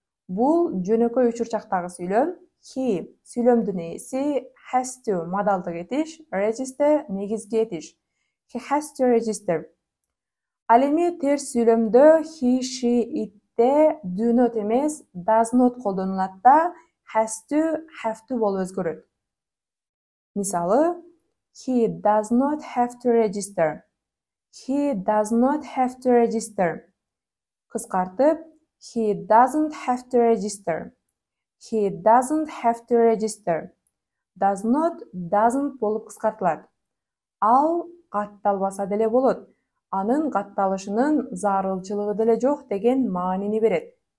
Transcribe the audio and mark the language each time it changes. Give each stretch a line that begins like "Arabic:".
Kyrgyz: Бул жөнөкөй учурчактагы сүйлөм. He сүйлөмдүн ээси, has to модалдык этиш, register негизги этиш.
English: He has to register.
Kyrgyz: Ал эми терс сүйлөмдө he, she, it'те do not эмес does not колдонулат да has to, have to болуп өзгөрөт.
English: Мисалы, he does not have to register. He does not have to register. Кыскартып he doesn't have to register. He doesn't have to register. Does not, doesn't
Kyrgyz: болуп кыскартылат. Ал катталбаса деле болот. Анын катталышынын зарылчылыгы деле жок деген маанини берет.